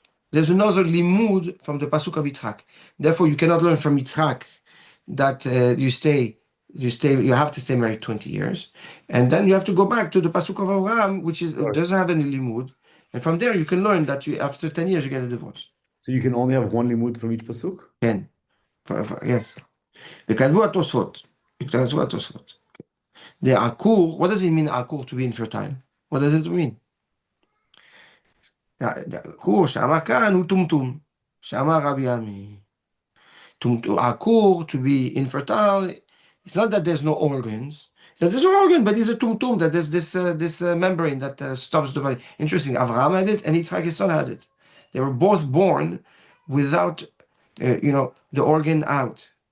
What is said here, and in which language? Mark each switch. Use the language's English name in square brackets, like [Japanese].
[English] There's another limud from the pasuk of Yitzhak. Therefore, you cannot learn from Yitzhak that you have to stay married 20 years, and then you have to go back to the pasuk of Abraham, which doesn't have any limud, and from there you can learn that after 10 years you get a divorce. So you can only have one limud from each pasuk? [Hebrew] 10. Yes. וכתבו התוספות. כתבו התוספות. [English] The עקור, what does it mean עקור to be infertile? What does it mean? [Hebrew] העקור שאמר כאן הוא טומטום. שאמר רבי עמי. [English] עקור to be infertile, it's not that there's no organs. There's an organ, but it's a tumtum, that there's this membrane that stops the body. Interesting. Avraham had it, and Yitzchak, his son, had it. They were both born without, the organ out.